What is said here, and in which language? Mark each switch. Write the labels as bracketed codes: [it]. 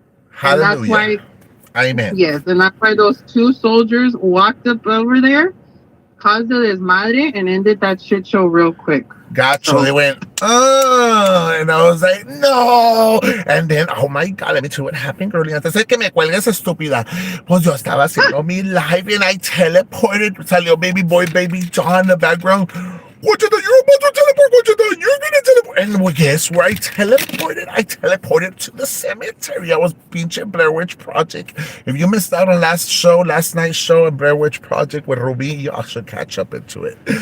[en] Hallelujah. And that's why, Amen. yes, and that's why those two soldiers walked up over there, caused a desmadre, and ended that shit show real quick. Gotcha. So they went, oh, and I was like, no. And then, oh my God, let me tell you what happened, girlie. [es] Antes de que me cuelgues, estúpida. Pues yo estaba haciendo mi live [en] and I teleported. [es] Salió [en] baby boy, baby John in the background. What you doing? You're about to teleport. What you doing? You're gonna teleport. And well, guess where I teleported? I teleported to the cemetery. I was pinche Blair Witch Project. If you missed out on last night's show on Blair Witch Project with Ruby, you all should catch up into it.